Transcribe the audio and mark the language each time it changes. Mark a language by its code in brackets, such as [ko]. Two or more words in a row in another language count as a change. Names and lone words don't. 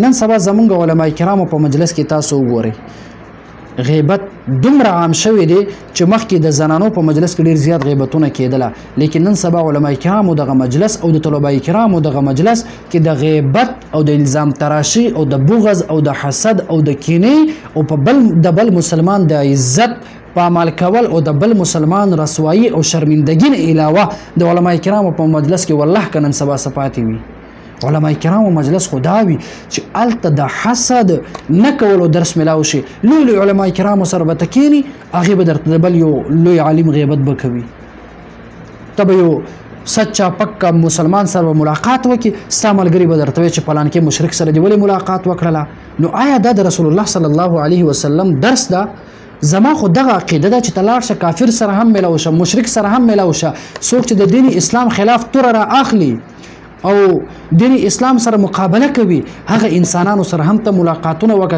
[ps] نن سبا زمونږ علما کرامو په مجلس کې تاسو وګورئ غیبت دومره عام شوی دی چې مخکې د زنانو په مجلس کې ډېر زیات غیبتونه کېدله، لیکن نن سبا علما کرامو دغه مجلس او د طلبای کرامو دغه مجلس کې د غیبت او د الزام تراشي او د بغض او د حسد او د کینې او په د بل مسلمان د عزت پامال کول او د بل مسلمان رسوایی او شرمندګي نه علاوه د علما کرامو په مجلس کې والله که نن سبا صفاتې وي. علما کرامو مجلس خدا وي چې الته د حسد نه کولو درس ملاو شي. لوی لوی علما کرامو سره به ته کینی، هغې به درته د بل یو لوی عالم غیبت به کوي. ته به یو سچا پکا مسلمان سره ملاقات وکړي، ستا ملګري به درته وایي چې پلانکې مشرک سره دې ولې ملاقات وکړله. نو آیا دا د رسول الله [ar] صلی الله علیه وسلم [ps] درس ده؟ زما خو دغه عقیده ده چې ته لاړ شه کافر سره هم میلاو شه، مشرک سره هم میلاو شه. څوک چې د دین اسلام خلاف توره را اخلي او دین اسلام سره مقابله کوي هغه انسانانو سره هم ته ملاقاتونه وکړه.